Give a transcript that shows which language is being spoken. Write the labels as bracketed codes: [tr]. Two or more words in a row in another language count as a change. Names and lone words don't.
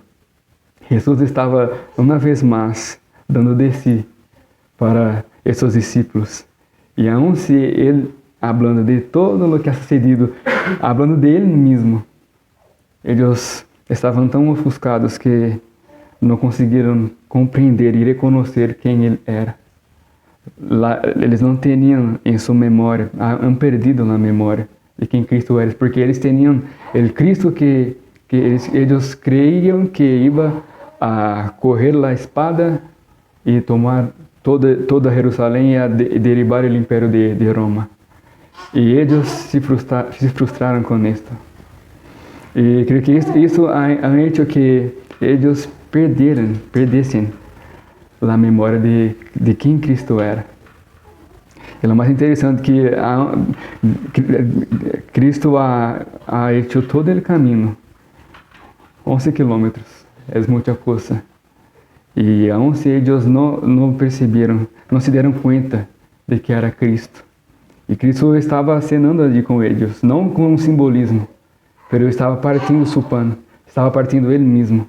[es] Jesús estaba una vez más dando de sí para esos discípulos. Y aun si él, hablando de todo lo que ha sucedido, hablando de él mismo, ellos estaban tan ofuscados que no consiguieron comprender y reconocer quién él era. [pt] Eles não tinham em sua memória, [es] han perdido [pt] na memória de quem Cristo era, porque eles tinham o Cristo que eles creiam que ia a correr a espada e tomar toda Jerusalém e a derribar o império de Roma. E eles se frustraram com isto. E creio que isso [es] ha hecho [pt] que eles perdessem a memória de quem Cristo era. E o mais interessante que Cristo [es] ha hecho [pt] todo o caminho, 11 quilômetros, é muita coisa. E aun se eles não perceberam, não se deram conta de que era Cristo. E Cristo estava cenando ali com eles, não com um simbolismo, mas estava partindo [es] su pan, [pt] estava partindo ele mesmo.